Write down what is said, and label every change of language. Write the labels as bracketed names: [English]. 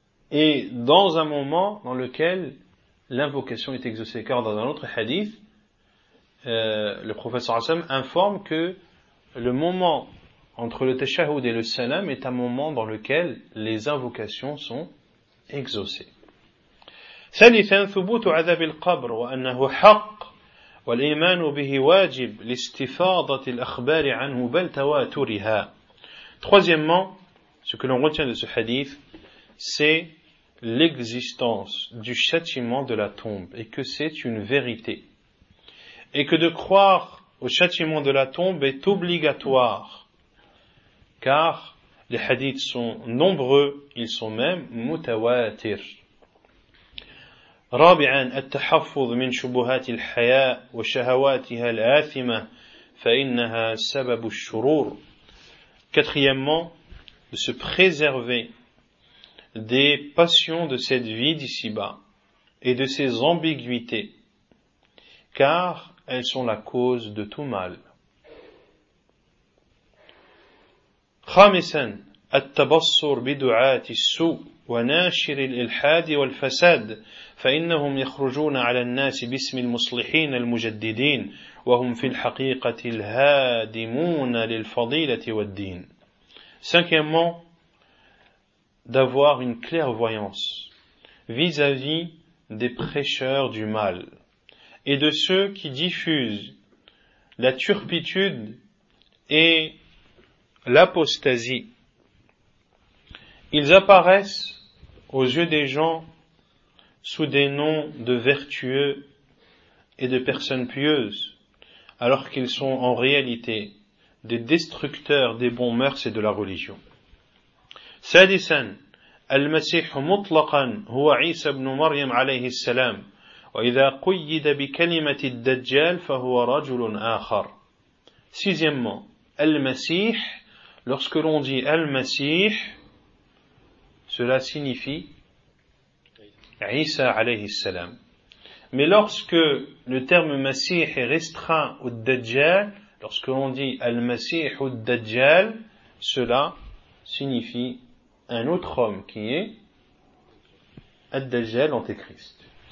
[French] Et dans un moment dans lequel l'invocation est exaucée. Car dans un autre hadith, le prophète [Arabic] sallallahu alayhi wa sallam [French] informe que le moment entre le tashahhud et le salam est un moment dans lequel les invocations sont exaucées. [Arabic] ثالثا ثبوت عذاب القبر وأنه حق والإيمان به واجب لاستفاضة الأخبار عنه بل تواترها. [French] Troisièmement, ce que l'on retient de ce hadith, c'est l'existence du châtiment de la tombe et que c'est une vérité. Et que de croire au châtiment de la tombe est obligatoire, car les hadiths sont nombreux, ils sont même mutawatir. [Arabic] رابعا التحفظ من شبهات الحياء وشهواتها الآثمة فإنها سبب الشرور. [French] Quatrièmement, de se préserver des passions de cette vie d'ici-bas et de ses ambiguïtés, car elles sont la cause de tout mal. [Arabic] خامسا التبصر بدعاة السوء وناشر الإلحاد والفساد فإنهم يخرجون على الناس باسم المصلحين المجددين وهم في الحقيقة الهادمون للفضيلة والدين. [French] Cinquièmement, d'avoir une clairvoyance vis-à-vis des prêcheurs du mal et de ceux qui diffusent la turpitude et l'apostasie. Ils apparaissent aux yeux des gens sous des noms de vertueux et de personnes pieuses, alors qu'ils sont en réalité des destructeurs des bons mœurs et de la religion. [Arabic] سادسا المسيح مطلقا هو عيسى بن مريم عليه السلام وإذا قيد بكلمة الدجال فهو رجل آخر. [French] Sixièmement, المسيح, lorsque l'on dit المسيح, cela signifie [Arabic] عيسى عليه السلام. [French] Mais lorsque le terme مسيح est restreint au الدجال, lorsque l'on dit المسيح الدجال, cela signifie un autre homme qui est Ad-Dajjal Antéchrist.